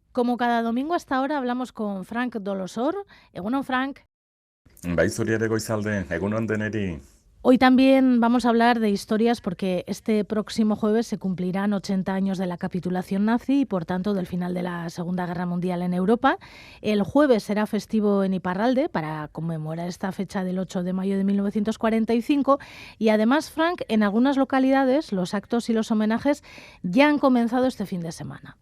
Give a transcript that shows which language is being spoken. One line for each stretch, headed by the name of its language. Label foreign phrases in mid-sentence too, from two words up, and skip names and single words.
Spanish: Como cada domingo hasta ahora hablamos con Frank Dolosor.
Basque: Egunon, Frank. Bai, zuriare goizalde, egunon deneri.
Spanish: Hoy también vamos a hablar de historias porque este próximo jueves se cumplirán 80 años de la capitulación nazi y, por tanto, del final de la Segunda Guerra Mundial en Europa. El jueves será festivo en Iparralde para conmemorar esta fecha del 8 de mayo de 1945 y, además, Frank, en algunas localidades los actos y los homenajes ya han comenzado este fin de semana.